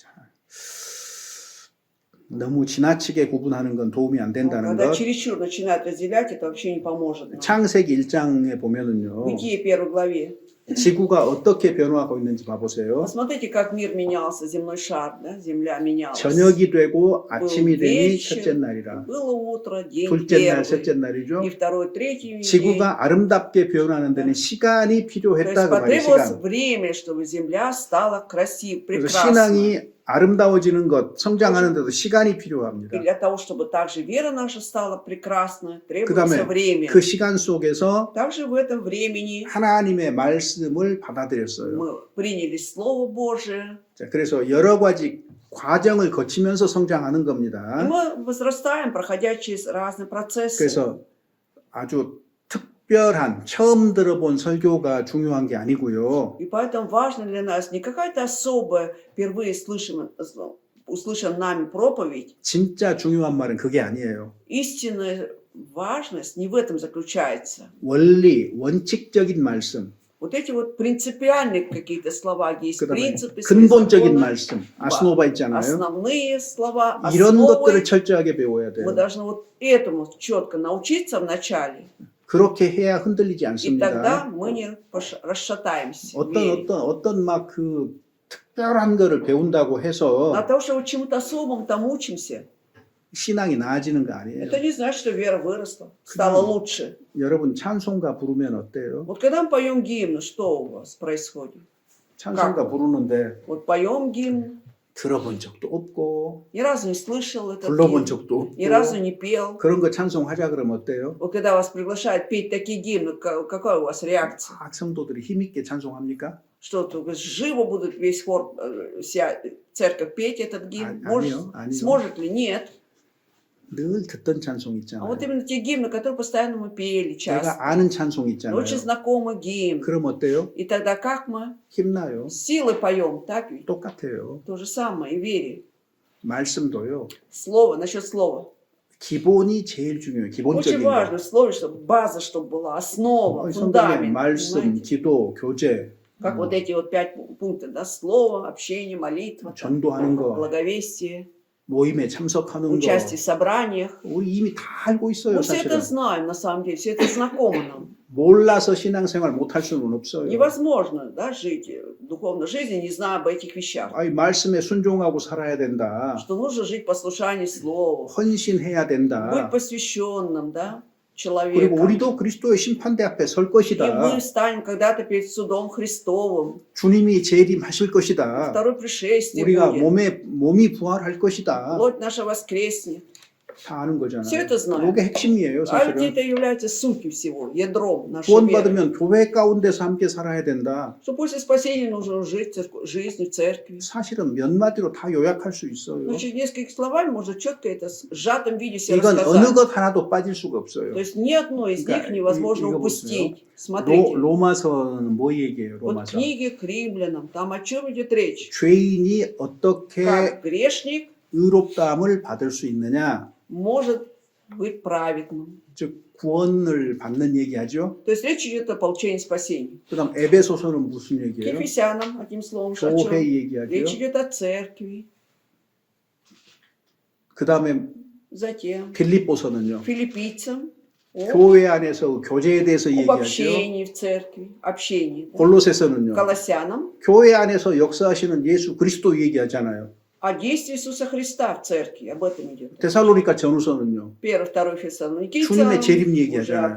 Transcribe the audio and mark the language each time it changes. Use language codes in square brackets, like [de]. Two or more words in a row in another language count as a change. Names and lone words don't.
[ko] 너무 지나치게 구분하는 건 도움이 안 된다는 [ru] Когда [ko] 것. [ru] чересчур начинают разделять, это вообще не поможет. нам. [ko] 창세기 1장에 보면은요. [ru] Бытие 1 главе. [ko] 지구가 어떻게 변화하고 있는지 봐보세요. [ru] Посмотрите, как мир менялся, земной шар, да? Земля менялась. [ko] 저녁이 되고 아침이 되니 [ru] вечер, [ko] 첫째 날이라. [ru] Было утро, день [ko] 둘째 날, [ru] первый, [ko] 셋째 날이죠. [ru] и второй, третий день. [ko] 지구가 아름답게 변하는 데는 시간이 [ru] То есть [ko] 필요했다 그 말이에요. [ru] потребовалось [ko] 시간. [ru] время, чтобы земля стала красивой, [ko] 그래서 [ru] прекрасной. [ko] 신앙이 아름다워지는 것, 성장하는 데도 시간이 필요합니다. [ru] И для того, чтобы также вера наша стала прекрасной, [ko] 그다음에 [ru] требуется время. [ko] 그 시간 속에서 [ru] Также в этом времени [ko] 하나님의 말씀을 받아들였어요. [ru] мы приняли Слово Божие, [ko] 자, 그래서 여러 가지 과정을 거치면서 성장하는 [ru] и [ko] 겁니다. [ru] мы возрастаем, проходя через разные процессы. [ko] 그래서 아주 특별한 처음 들어본 설교가 중요한 게 아니고요. [ru] И поэтому важно для нас не какая-то особая, впервые услышан нами проповедь, [ko] 진짜 중요한 말은 그게 아니에요. [ru] истинная важность не в этом заключается. [ko] 원리, 원칙적인 말씀, [ru] Вот эти вот принципиальные какие-то слова, есть [ko] 그다음에 [ru] принципы, [ko] 근본적인 [ru] законы, [ko] 말씀, 아스노바 있잖아요. [ru] основные слова, [ko] 이런 것들을 [ru] основы. [ko] 철저하게 배워야 [ru] Мы [ko] 돼요. [ru] должны вот этому четко научиться вначале, [ko] 그렇게 해야 흔들리지 [ru] и [ko] 않습니다. [ru] тогда мы не расшатаемся. в [ko] 어떤 [ru] вере. [ko] 어떤 막 그 특별한 거를 배운다고 [ru] Но [ko] 해서 [ru] от того, что вот чему-то особому там учимся, [ko] 신앙이 나아지는 거 아니에요. [ru] это не значит, что вера выросла, стала лучше. [ko] 여러분 찬송가 부르면 어때요? [ru] Вот когда мы поем гимн, что у вас происходит? [ko] 찬송가 부르는데 [ru] Вот поем гимн, [ko] 들어본 적도 없고 [ru] ни разу не слышал этот [ko] 불러본 [ru] гимн, [ko] 적도 [ru] ни разу [ko] 없고 [ru] не пел. [ko] 그런 거 찬송하자 그러면 어때요? [ru] Вот когда вас приглашают петь такие гимны, какая у вас реакция? [ko] 막 성도들이 힘있게 찬송합니까? [ru] Что, живо будут весь хор, вся церковь петь этот гимн? [ko] 아니요, 아니요. [ru] Сможет ли? Нет. [ko] 늘 듣던 찬송 [ru] А [ko] 있잖아요. [ru] вот именно те гимны, которые постоянно мы пели часто. [ko] 내가 아는 찬송 있잖아요. [ru] Очень знакомый гимн. [ko] 그럼 어때요? [ru] И тогда как мы? [ko] 힘나요. [ru] С силой поем, так ведь? [ko] 똑같아요. [ru] То же самое и в вере. [ko] 말씀도요. [ru] Слово, насчет слова. [ko] 기본이 제일 중요해요. [ru] Очень [ko] 기본적인 거. [ru] важно в слове, чтобы база, чтобы была, основа, [ko] 성경에 [ru] фундамент. [ko] 말씀, [ru] понимаете? [ko] 기도, 교제, [ru] Как вот эти вот 5 пунктов, да? Слово, общение, молитва, там, [ko] 전도하는 거, [ru] благовестие, [ko] 모임에 참석하는 거, [ru] участие в собраниях. [ko] 우리 이미 다 알고 있어요. [ru] Мы все это [ko] 사실은 [ru] знаем, на самом деле, все это знакомо нам. [ko] 몰라서 신앙생활 못할 수는 없어요. [ru] Невозможно, да, жить духовной жизнью, не зная об этих вещах. [ko] 아이 말씀에 순종하고 살아야 된다. [ru] Что нужно жить в послушании Слову, [ko] 헌신해야 [ru] быть [ko] 된다. [ru] посвященным, да, [ko] 그리고 [ru] человеком. [ko] 우리도 그리스도의 심판대 앞에 설 [ru] И [ko] 것이다. [ru] мы встанем когда-то перед судом Христовым. [ko] 주님이 재림하실 것이다. [ru] Второе пришествие [ko] 우리가 [ru] будет. [ko] 몸이 부활할 것이다. [ru] Плоть наша воскреснет. [ko] 다 아는 거잖아요. [ru] Все это знаем. [ko] 이게 핵심이에요, [ru] А ведь [ko] 사실은. [ru] это является сутью всего, ядром нашей веры. [ko] 구원받으면 교회 가운데서 함께 살아야 된다. [ru] Что после спасения нужно жить жизнью церкви. [ko] 사실은 몇 마디로 다 요약할 수 있어요. [ru] Ну, через несколькими словами можно четко это в сжатом виде себе [ko] 이건 [ru] рассказать. [ko] 어느 것 하나도 빠질 수가 없어요. [ru] То есть ни одно из них [ko] 그러니까 [ru] невозможно [ko] 이거 [ru] упустить. Смотрите, [ko] 로마서는 뭐 얘기해요? [ru] вот [ko] 로마서. [ru] книги к римлянам, там о чем идет речь? [ko] 죄인이 어떻게 [ru] Как грешник [ko] 의롭다함을 받을 수 있느냐? [ru] может быть праведным. [ko] 즉 구원을 받는 얘기하죠. [ru] То есть речь идет о получении спасения. [ko] 그다음 에베소서는 무슨 [ru] К [ko] 얘기예요? [ru] Ефесянам, одним словом, о чем? [ko] 교회 [ru] Речь [ko] 얘기하죠. [ru] идет о церкви. [ko] 그다음에 [ru] Затем [ko] 빌립보서는요. [ru] филиппийцам о [ko] 교회 안에서 교제에 대해서 [ru] об [ko] 얘기하죠. [ru] общении в церкви, общении. да. [ko] 골로새서는요. [ru] Колоссянам [ko] 교회 안에서 역사하시는 예수 그리스도 얘기하잖아요. [ru] о действии Иисуса Христа в церкви. Об этом идет. [ko] 데살로니가 전후서는요. [ru] Первый, второй Фессалоникийцам, [ko] 주님의 재림 [ru] уже [ko] 얘기하잖아요.